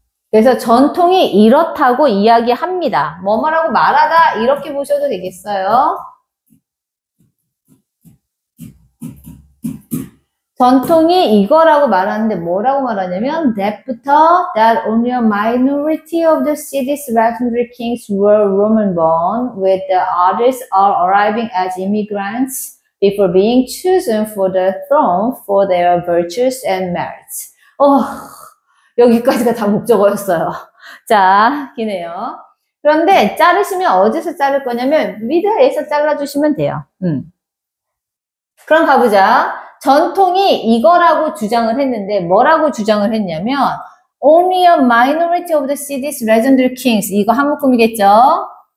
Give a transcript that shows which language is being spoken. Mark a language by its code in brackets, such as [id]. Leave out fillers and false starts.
[ko] 그래서 전통이 이렇다고 이야기합니다. 뭐뭐라고 말하다 이렇게 보셔도 되겠어요. 전통이 이거라고 말하는데 뭐라고 말하냐면 [en] that부터 that only a minority of the city's legendary kings were Roman born, with the others all arriving as immigrants before being chosen for the throne for their virtues and merits. [ko] 여기까지가 다 목적어였어요. 자, 기네요. 그런데 자르시면 어디서 자를 거냐면 with에서 잘라주시면 돼요. 그럼 가보자. 전통이 이거라고 주장을 했는데 뭐라고 주장을 했냐면 [en] only a minority of the city's legendary kings [ko] 이거 한 묶음이겠죠?